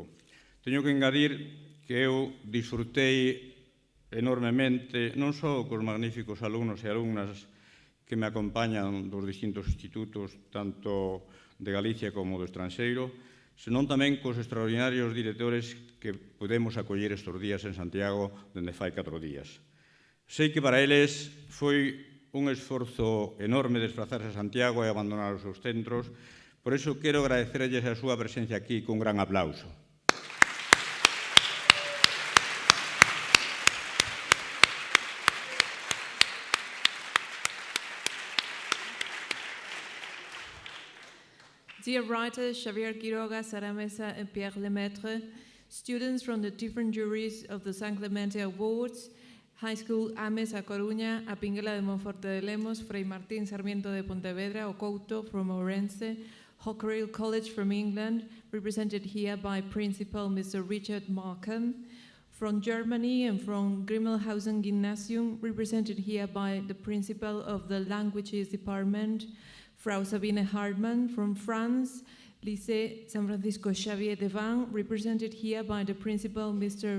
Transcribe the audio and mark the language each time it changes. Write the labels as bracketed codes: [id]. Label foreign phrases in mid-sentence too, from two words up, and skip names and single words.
[gl] Teño que engadir que eu disfrutei enormemente, non só cos magníficos alumnos e alumnas que me acompañan dos distintos institutos, tanto de Galicia como do estranxeiro, senón tamén cos extraordinarios directores que podemos acoller estes días en Santiago dende fai 4 días. Sei que para eles foi un esforzo enorme desplazarse a Santiago e abandonar os seus centros, por iso quero agradecerlles a súa presencia aquí cun gran aplauso. [en] Dear writers Xavier Quiroga, Sara Mesa, and Pierre Lemaitre, students from the different juries of the San Clemente Awards, High School Ames a Coruña, a Pinguela de Monforte de Lemos, Frei Martín Sarmiento de Pontevedra, O Couto from Ourense, Hockrell College from England, represented here by Principal Mr. Richard Markham, from Germany and from Grimmelhausen Gymnasium, represented here by the Principal of the Languages Department, Frau Sabine Hartmann, from France, Lycée San Francisco Xavier de Van, represented here by the Principal Mr.